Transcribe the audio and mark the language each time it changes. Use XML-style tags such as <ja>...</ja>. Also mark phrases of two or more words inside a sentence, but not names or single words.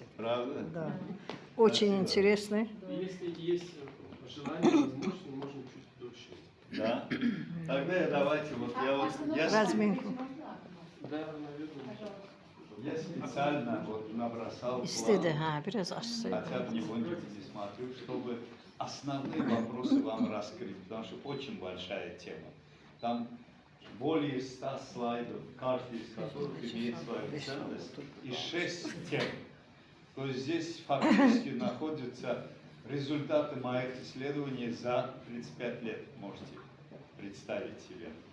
<ru>Правда? Да. Очень Спасибо. интересно. Если есть желание, возможно, мы можем чуть дольше. Да? Тогда давайте, вот я Разминку. Да, наверное. Я специально вот набросал</ru> <tr>İstedi</tr> <ru>план,</ru> <tr>ha biraz açsaydı.</tr> <ru>хотя бы не будете не смотрю, чтобы основные вопросы вам раскрыть, потому что очень большая тема. Там более 100 слайдов, каждый из которых имеет свою ценность, и 6 тем. То есть здесь фактически находятся результаты моих исследований за 35 лет, можете представить себе.</ru>